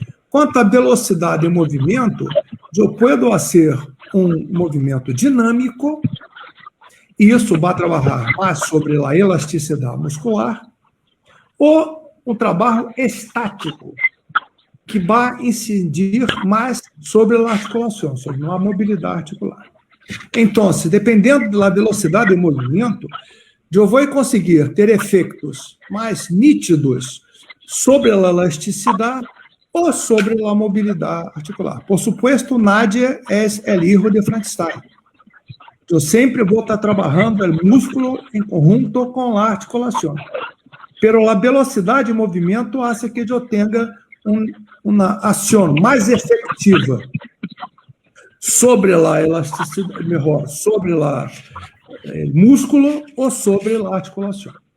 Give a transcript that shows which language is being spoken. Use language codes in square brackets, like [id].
[pt] Quanto à velocidade de movimento, eu posso fazer um movimento dinâmico, e isso vai trabalhar mais sobre a elasticidade muscular, ou um trabalho estático, que vai incidir mais sobre a articulação, sobre a mobilidade articular. Então, dependendo da velocidade de movimento, eu vou conseguir ter efeitos mais nítidos sobre a elasticidade [es] o sobre la movilidad articular. Por supuesto, nadie es el hijo de Frankenstein. [pt] Eu sempre vou estar trabalhando o músculo em conjunto com a articulação. Pero a velocidade de movimento [es] hace que [pt] eu tenha uma ação mais efetiva sobre a elasticidade, melhor, sobre o músculo ou sobre a articulação.